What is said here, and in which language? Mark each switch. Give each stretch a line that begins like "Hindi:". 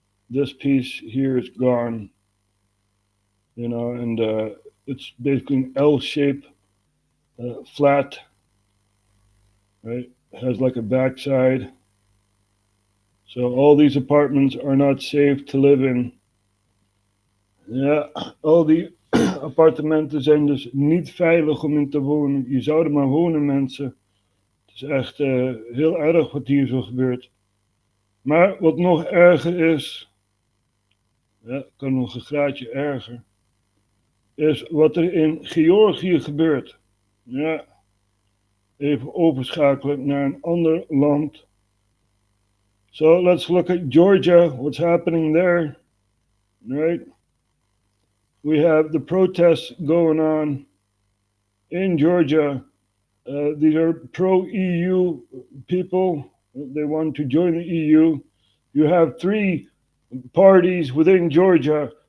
English: This piece here is gone, and it's basically an L-shape, flat, right? It has like a backside. So all these apartments are not safe to live in.
Dutch: Ja, al die appartementen zijn dus niet veilig om in te wonen. Je zou er maar wonen, mensen. Het is echt heel erg wat hier zo gebeurt. Maar wat nog erger is, ja, kan nog een graadje erger, is wat er in Georgië gebeurt. Ja, even overschakelen naar een ander land.
English: So let's look at Georgia, what's happening there, right? We have the protests going on in Georgia. These are pro-EU people. They want to join the EU. You have 3 parties within Georgia.